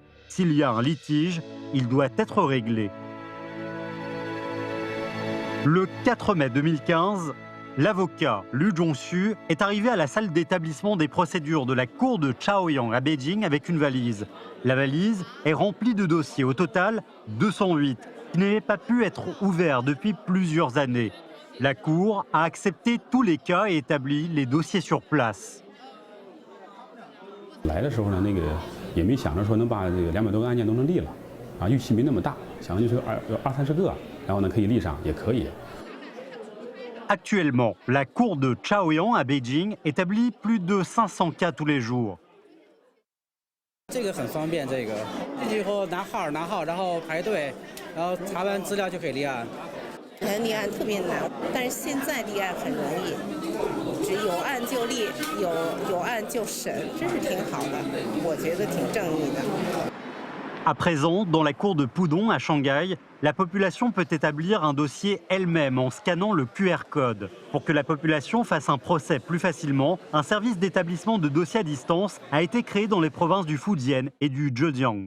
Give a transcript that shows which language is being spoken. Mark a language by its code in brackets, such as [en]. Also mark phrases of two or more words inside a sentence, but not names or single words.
[fr] S'il y a un litige, il doit être réglé. Le 4 mai 2015, l'avocat Lu Zhongxu est arrivé à la salle d'établissement des procédures de la cour de Chaoyang à Beijing avec une valise. La valise est remplie de dossiers, au total 208, qui n'avaient pas pu être ouverts depuis plusieurs années. La cour a accepté tous les cas et établi les dossiers sur place. [zh] 来的时候呢，也没想着说能把这个200多个案件都能立了，啊，预期没那么大，想的就是有20-30个，然后呢可以立上也可以。 [fr] Actuellement, la cour de Chaoyang à Beijing établit plus de 500 cas tous les jours. [zh] 这个很方便，这个进去以后拿号，然后排队， 然后查完资料就可以立案。立案特别难，但是现在立案很容易，只有案就立，有案就审，真是挺好的，我觉得挺正义的。 [fr] À présent, dans la cour de Pudong à Shanghai, la population peut établir un dossier elle-même en scannant le [en] QR code. [fr] Pour que la population fasse un procès plus facilement, un service d'établissement de dossiers à distance a été créé dans les provinces du Fujian et du Zhejiang.